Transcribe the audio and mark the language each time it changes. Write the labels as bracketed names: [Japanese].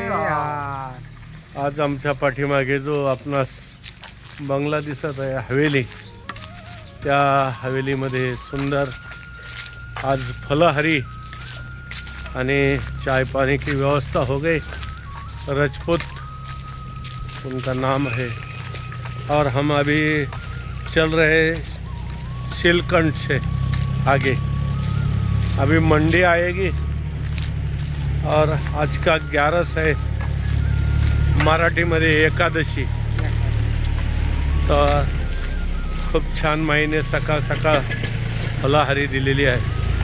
[Marathi] आज आमच्या पाठीमागे जो आपणास बंगला दिसत आहे हवेली, त्या हवेलीमध्ये सुंदर आज फलहारी आणि [Hindi] चाय पानी की व्यवस्था हो गई. राजपूत उनका नाम है और हम अभी चल रहे शिलकंठ से आगे. अभी मंडी आएगी और आज का 11 है, [Marathi] मराठीमध्ये एकादशी. तर खूप छान माईने सकाळ सकाळ फलाहारी दिलेली आहे.